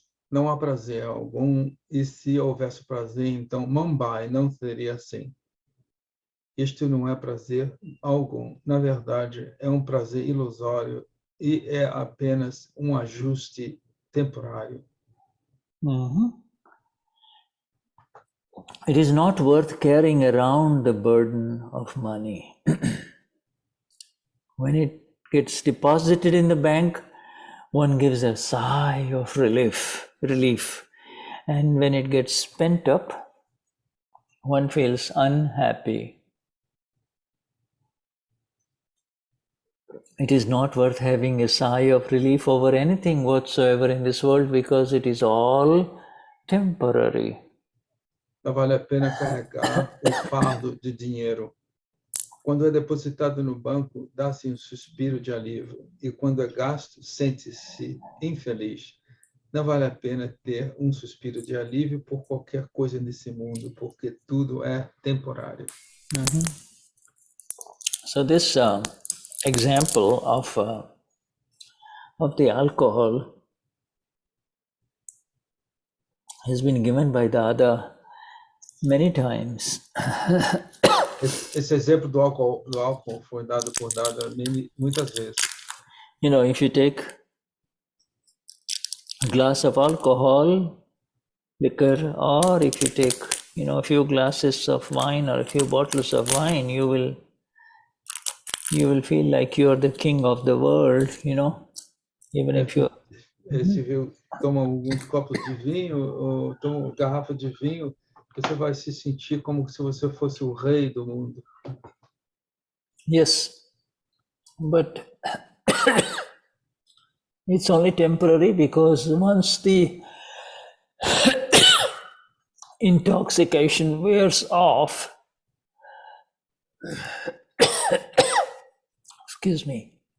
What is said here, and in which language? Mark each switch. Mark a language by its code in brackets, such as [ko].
[pt] Não há prazer algum. E se houvesse prazer, então Mumbai não seria assim. Isto não é prazer algum. Na verdade, é um prazer ilusório e é apenas um ajuste temporário. [en] It is not worth carrying around the burden of money. When it gets deposited in the bank, one gives a sigh of relief. And when it gets spent up, one feels unhappy. It is not worth having a sigh of relief over anything whatsoever in this world, because it is all temporary. [pt] Não vale a pena carregar o fardo de dinheiro. Quando é depositado no banco, dá-se um suspiro de alívio. E quando é gasto, sente-se infeliz. Não vale a pena ter um suspiro de alívio por qualquer coisa nesse mundo, porque tudo é temporário. [en] So this example of the alcohol has been given by Dada many times. [pt] Esse exemplo do álcool foi dado por Dada muitas vezes. [en] You know, if you take a glass of alcohol, liquor, or if you take, a few glasses of wine or a few bottles of wine, you will feel like you're the king of the world, even if you... [pt] Se toma alguns copos de vinho ou toma uma garrafa de vinho, você vai se sentir como se você fosse o rei do mundo. [en] Yes, but it's only temporary, because once the intoxication wears off, excuse me,